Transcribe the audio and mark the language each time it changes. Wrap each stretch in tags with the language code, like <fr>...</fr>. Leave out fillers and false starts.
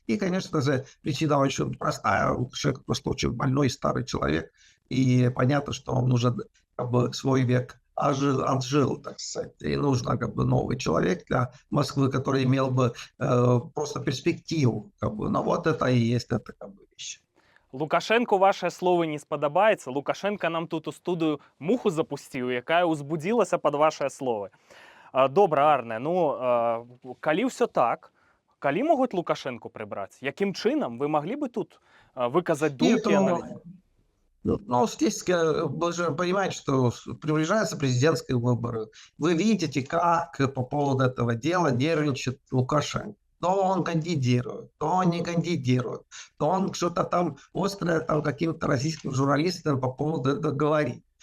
<ru>И, конечно же, причина очень простая. Лукашенко просто очень больной старый человек. И понятно, что он уже как бы свой век отжил, так сказать. И нужно как бы новый человек для Москвы, который имел бы просто перспективу. Как бы. Но вот это и есть это как бы вещь.</ru> <be>Лукашенку ваше слово не спадабаецца. Лукашенко нам тут у студыю муху запусціў, якая ўзбудзілася пад вашае словы. Добра, Арне, ну, калі ўсё так, калі могуць Лукашенку прыбраць? Якім чынам? Вы маглі бы тут выказаць думкі?</be> <ru>Ну, здесь вы же понимаете, что приближаются президентские выборы. Вы видите, как по поводу этого дела нервничает Лукашенко. То он кандидирует, то он не кандидирует, то он что-то там острое там, каким-то российским журналистам по поводу этого говорит.</ru>